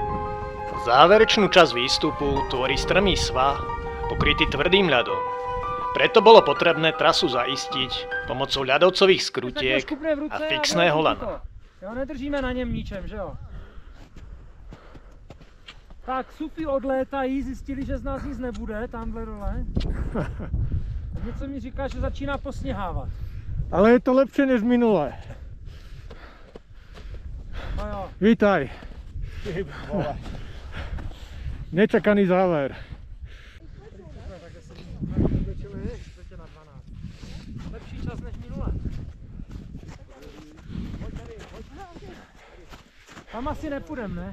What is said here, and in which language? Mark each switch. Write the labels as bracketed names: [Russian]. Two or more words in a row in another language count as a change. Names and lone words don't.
[Slovak] Záverečnú časť výstupu tvorí strmý svah, pokrytý tvrdým ľadom. Pre Preto bolo potrebné trasu zaistiť pomocou ľadovcových skrutiek a fixného lana. [Czech] Jo, nedržíme na něm ničem, že jo? Tak, supy odlétají, zjistili, že z nás nic nebude, tamhle dole. Něco mi říká, že začíná posněhávat. [Slovak] Ale je to lepšie než minulé. [Czech] No jo. [Slovak] Vítaj. Nečakaný záver. [Czech] Lepší čas než minule. Tam asi nepůjdem, ne?